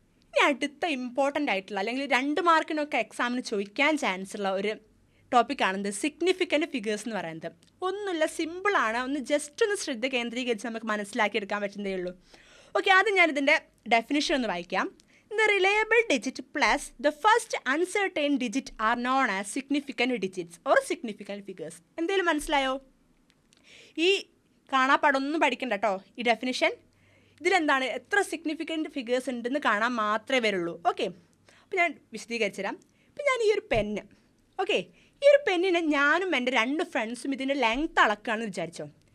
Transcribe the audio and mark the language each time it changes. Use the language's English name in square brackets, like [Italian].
[Malayalam] ഇനി അടുത്ത ഇമ്പോർട്ടൻ്റ് ആയിട്ടുള്ള അല്ലെങ്കിൽ 2 മാർക്കിനൊക്കെ എക്സാമിന് ചോദിക്കാൻ ചാൻസ് ഉള്ള ഒരു ടോപ്പിക്കാണെന്ത്? സിഗ്നിഫിക്കൻറ്റ് ഫിഗേഴ്സ് എന്ന് പറയുന്നത്. ഒന്നുമില്ല, സിമ്പിളാണ്. ഒന്ന് ജസ്റ്റ് ഒന്ന് ശ്രദ്ധ കേന്ദ്രീകരിച്ച് നമുക്ക് മനസ്സിലാക്കിയെടുക്കാൻ പറ്റുന്നതേ ഉള്ളൂ. ഓക്കെ, ആദ്യം ഞാനിതിൻ്റെ ഡെഫിനിഷൻ ഒന്ന് വായിക്കാം. [English] The reliable digit plus the first uncertain digit are known as significant digits or significant figures. [Malayalam] എന്തെങ്കിലും മനസ്സിലായോ? ഈ കാണാപ്പാടൊന്നും പഠിക്കണ്ട കേട്ടോ. ഈ ഡെഫിനിഷൻ ഇതിലെന്താണ്, എത്ര സിഗ്നിഫിക്കൻറ്റ് ഫിഗേഴ്സ് ഉണ്ടെന്ന് കാണാൻ മാത്രമേ വരുള്ളൂ. ഓക്കെ, അപ്പോൾ ഞാൻ വിശദീകരിച്ചു തരാം. ഇപ്പം ഞാൻ ഈ ഒരു പെന്ന്, ഓക്കെ, ഈ ഒരു പെന്നിനെ ഞാനും എൻ്റെ 2 ഫ്രണ്ട്സും ഇതിൻ്റെ ലെങ്ത് അളക്കുകയാണെന്ന് വിചാരിച്ചോ.